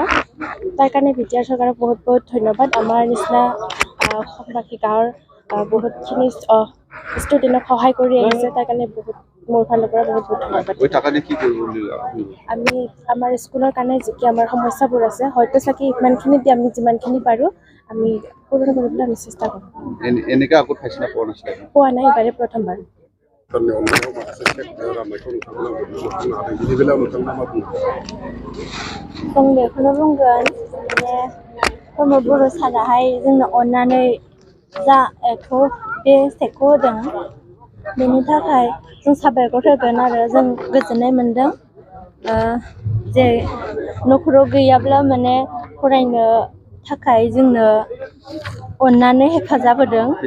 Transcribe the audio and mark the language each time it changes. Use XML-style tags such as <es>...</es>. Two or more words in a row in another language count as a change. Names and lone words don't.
<as>তাৰ কাৰণে বিটিআৰ চৰকাৰক বহুত বহুত ধন্যবাদ। আমাৰ নিচিনা অসমবাসী গাঁৱৰ বহুতখিনি ষ্টুডেণ্টক সহায় কৰি আহিছে, তাৰ কাৰণে বহুত মোৰ ফালৰ পৰা বহুত বহুত ধন্যবাদ। আমি আমাৰ স্কুলৰ কাৰণে যি আমাৰ সমস্যাবোৰ আছে, হয়তো চাগে ইমানখিনি দি আমি যিমানখিনি পাৰোঁ আমি পূৰণ কৰিবলৈ আমি চেষ্টা কৰোঁ। এনেকৈ আগত খাইছিল পোৱা নাছিলে? পোৱা নাই, এইবাৰে প্ৰথমবাৰ।</as> <brx>जों बेखौनो बुंगोन माने प्रमद बर' साराहाय जोंनो अननानै बे सेकखौ होदों, बेनि थाखाय जों साबायखर होगोन आरो जों गोजोननाय मोनदों जे न'खराव गैयाब्ला माने फरायनो थाखाय जोंनो अननानै हेफाजाब होदों।</brx>